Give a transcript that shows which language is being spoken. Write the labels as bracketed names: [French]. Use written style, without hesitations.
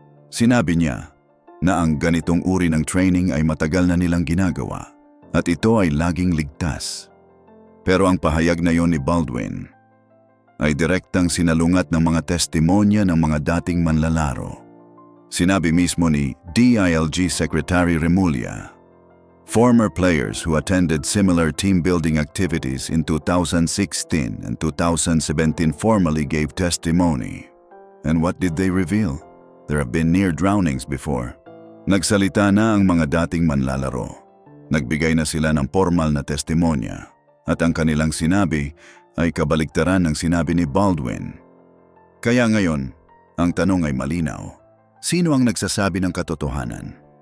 [Filipino] Sinabi niya na ang ganitong uri ng training ay matagal na nilang ginagawa at ito ay laging ligtas. Pero ang pahayag na yon ni Baldwin ay direktang sinalungat ng mga testimonya ng mga dating manlalaro. Sinabi mismo ni [English] DILG Secretary Remulla, former players who attended similar team-building activities in 2016 and 2017 formally gave testimony. And what did they reveal? There have been near drownings before. [Filipino] Nagsalita na ang mga dating manlalaro. Nagbigay na sila ng formal na testimonya. At ang kanilang sinabi ay kabaligtaran ng sinabi ni Baldwin. Kaya ngayon, ang tanong ay malinaw. Sino ang nagsasabi ng katotohanan?